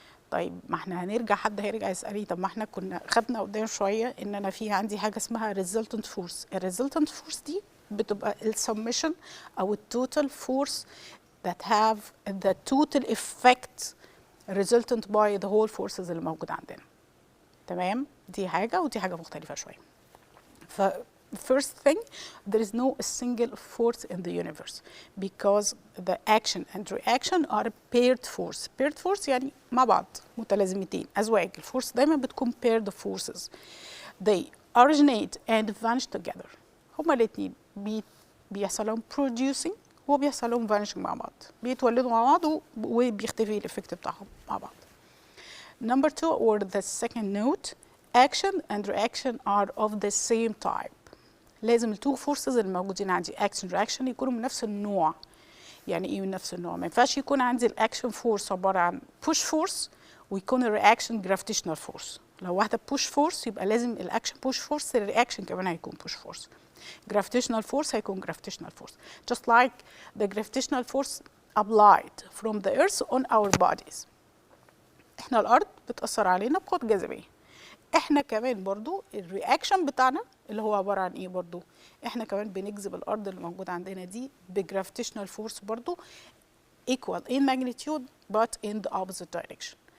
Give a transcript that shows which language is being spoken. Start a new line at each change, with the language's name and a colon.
Arabic: طيب ما احنا هنرجع, حد هيرجع يسألني طب ما احنا كنا خدنا قدام شوية ان انا في عندي حاجة اسمها resultant force. الريزلتنت فورس دي بتبقى السمشن او التوتال
English: force that have the total effect resultant by the whole forces
Arabic: اللي موجودة عندنا. تمام؟ دي حاجة ودي حاجة مختلفة شوية.
English: ف first thing, there is no single force in the universe because the action and reaction are paired force.
Arabic: Paired force يعني مع بعض متلازمتين أزواج. الفورس دايما بتكون paired forces.
English: They originate and vanish together.
Arabic: هما الاتنين بيحصل لهم producing وبيحصل لهم vanishing مع بعض. بيتولدوا مع بعض وبيختفي الإفكت بتاعهم مع بعض.
English: Number two, or the second note, action and reaction are of the same type.
Arabic: لازم التو فورسز الموجودين عندي اكشن رياكشن يكونوا من نفس النوع. يعني ايه من نفس النوع؟ ما ينفعش يكون عندي الاكشن فورس عباره عن بوش فورس ويكون الرياكشن جرافيتيشنال فورس. لو واحده بوش فورس يبقى لازم الاكشن بوش فورس, الرياكشن كمان هيكون بوش فورس.
English: gravitational force هيكون gravitational force. Just like the gravitational force applied from the earth on our bodies.
Arabic: احنا الارض بتاثر علينا بقوه جاذبيه. احنا كمان برضو الرياكشن بتاعنا اللي هو عباره عن ايه برضو؟ احنا كمان بنجذب الارض اللي موجوده عندنا دي بجرافيتيشنال فورس برضو
English: equal in magnitude but in the opposite direction.